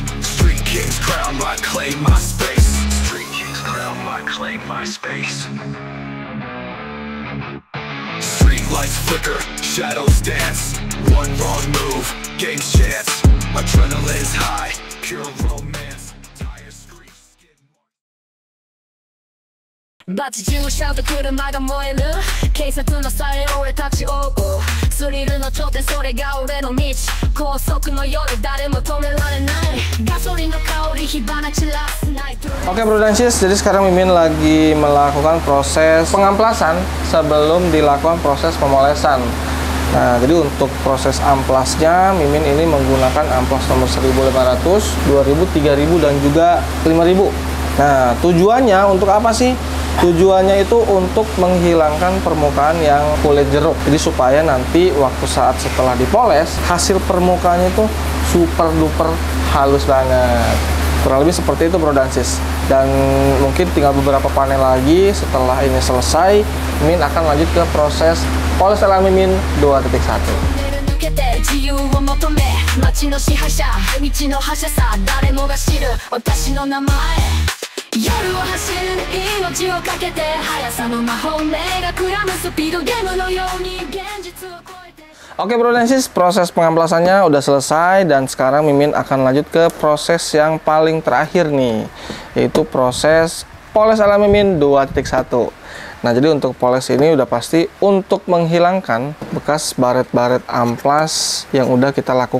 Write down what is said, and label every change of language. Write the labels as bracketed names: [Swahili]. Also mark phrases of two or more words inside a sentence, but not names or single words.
[English] Street king's crown, I claim my space. Street king's crown, I claim my space. Street lights flicker, shadows dance. One wrong move, game's chance. Adrenaline's high, pure romance. Tire screech, skid 마치 주셔도 [Japanese] 車が燃える警察のさえ俺立ち追うスリルの頂点それが俺の道高速の夜誰も止められないガソリンの香り火花散らすナイト [Indonesian] Oke bro dan sis, jadi sekarang Mimin lagi melakukan proses pengamplasan sebelum dilakukan proses pemolesan. Nah, jadi untuk proses amplasnya Mimin ini menggunakan amplas nomor 1500, 2000, 3000 dan juga 5000. Nah, tujuannya untuk apa sih? Tujuannya itu untuk menghilangkan permukaan yang kulit jeruk. Jadi supaya nanti waktu saat setelah dipoles, hasil permukaannya itu [English] super duper [Indonesian] halus banget. Kurang lebih seperti itu bro dan sis. Dan mungkin tinggal beberapa panel lagi. Setelah ini selesai, Mimin akan lanjut ke proses poles ala Mimin 2.1. [Japanese] 自由を求め街の支配者道の覇者さ誰もが知る私の名前夜を走る命をかけて速さの魔法目がくらむスピードゲームのように現実を超えて [Indonesian] Oke bro dan sis, proses pengamplasannya udah selesai dan sekarang Mimin akan lanjut ke proses yang paling terakhir nih, yaitu proses poles ala Mimin 2.1. Nah, jadi untuk poles ini udah pasti untuk menghilangkan bekas baret-baret amplas yang udah kita lakukan.